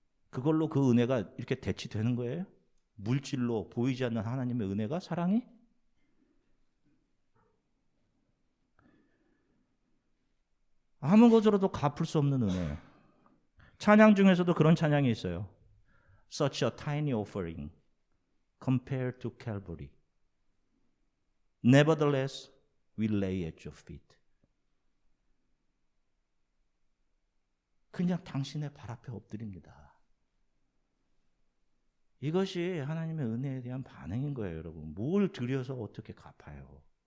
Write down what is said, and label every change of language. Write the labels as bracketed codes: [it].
[ko] 그걸로 그 은혜가 이렇게 대치되는 거예요? 물질로 보이지 않는 하나님의 은혜가, 사랑이? 아무 것으로도 갚을 수 없는 은혜. 찬양 중에서도 그런 찬양이 있어요. [en] Such a tiny offering compared to Calvary. Nevertheless, we lay at your feet. [ko] 그냥 당신의 발 앞에 엎드립니다. 이것이 하나님의 은혜에 대한 반응인 거예요, 여러분. 뭘 드려서 어떻게 갚아요?